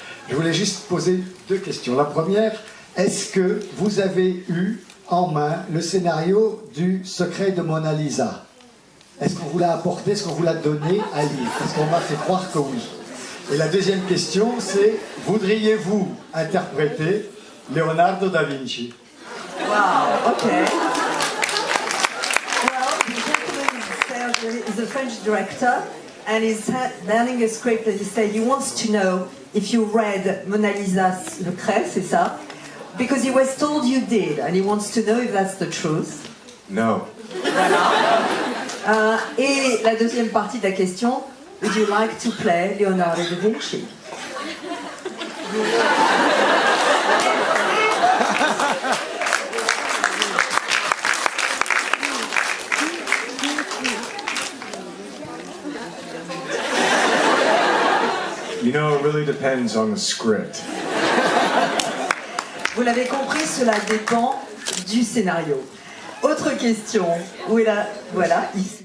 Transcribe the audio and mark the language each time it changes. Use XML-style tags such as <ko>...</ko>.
<fr>Je voulais juste poser deux questions. La première, est-ce que vous avez eu en main le scénario du Secret de Mona Lisa? Est-ce qu'on vous l'a apporté, est-ce qu'on vous l'a donné à lire? Parce qu'on m'a fait croire que oui. Et la deuxième question, c'est, voudriez-vous interpréter Leonardo da Vinci?</fr> <en>Wow, okay. Well, the gentleman Serge is a French director, and he's learning a script that he said he wants to know if you read Mona Lisa's Secret,</en> <fr>c'est ça?</fr> <en>Because he was told you did, and he wants to know if that's the truth. No.</en> <fr>Voilà. Et la deuxième partie de la question,</fr> <en>would you like to play Leonardo da Vinci? You know, it really depends on the script.</en> <fr>Vous l'avez compris, cela dépend du scénario. Autre question. Où est la... Voilà, ici.</fr>